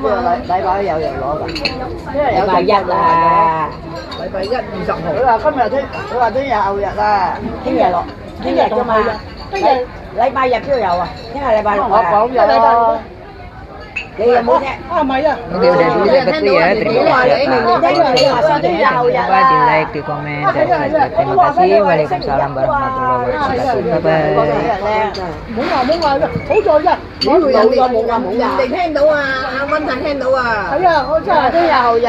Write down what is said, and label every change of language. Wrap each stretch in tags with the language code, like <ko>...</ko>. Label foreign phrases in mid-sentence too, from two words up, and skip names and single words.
<yue>禮拜有藥攞㗎，禮拜1啊，禮拜1、20號。佢話聽日後日啊，聽日落，聽日㗎嘛。聽日禮拜日邊度有啊？聽日禮拜六我講咗啦。你有冇聽？啊唔係啊，</yue> <id>Oke udah dulu ya betul ya. Terima kasih atas lupa di like, di komen, dan subscribe. Terima kasih.</id> <ar>وعليكم السلام ورحمة الله وبركاته.</ar> <en>Bye bye.</en> <yue>唔好話好在啫，冇人哋聽到啊，阿温達聽到啊。係啊，我真係。聽日後日。</yue>